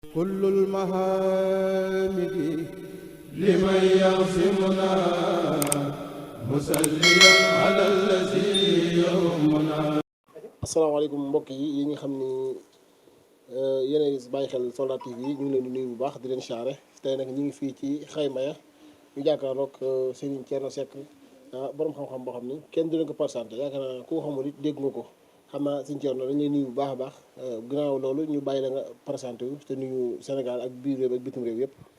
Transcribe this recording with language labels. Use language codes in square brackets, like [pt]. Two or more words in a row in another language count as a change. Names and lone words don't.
[ar] كل المحامد لمن يعصمنا مسليا على الذي يهمنا. [wo] asalaamaaleykum mbokk yi nga xam ni yéen a bàyyi xel Soldat TV yi ñu ngi leen di nuyu bu baax di leen siyaare tey nag ñu ngi fii ci Xayma ya ñu jàkkaarloog Serigne Thierno Seck borom xam-xam boo xam ni kenn du leen ko présenté yaakaar naa ku ko xamul it dégg nga ko xam naa Serigne Thierno dañu lay nuyu bu baax a baax ginnaaw loolu ñu bàyyi la nga présenté wu te nuyu Sénégal ak biir réew ak bitim réew yëpp.